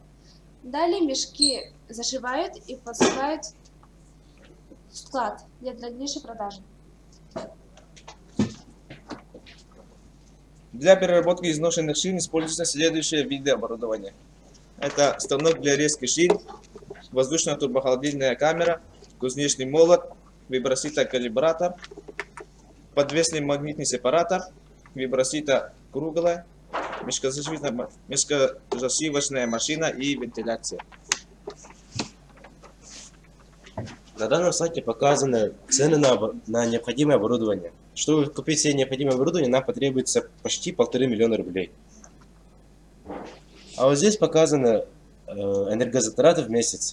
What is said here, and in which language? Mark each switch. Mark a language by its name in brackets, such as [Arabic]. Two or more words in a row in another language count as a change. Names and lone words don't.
[Russian] Далее мешки зашивают и посылают в склад для дальнейшей продажи. Для переработки изношенных шин используются следующие виды оборудования. Это станок для резки шин, воздушно-турбохолодильная камера, кузнечный молот, вибросито-калибратор, подвесный магнитный сепаратор, вибросито круглая, мешкозашивочная машина и вентиляция. На данном сайте показаны цены на необходимое оборудование. Чтобы купить все необходимое оборудование, нам потребуется почти 1,5 миллиона рублей. А вот здесь показаны энергозатраты в месяц.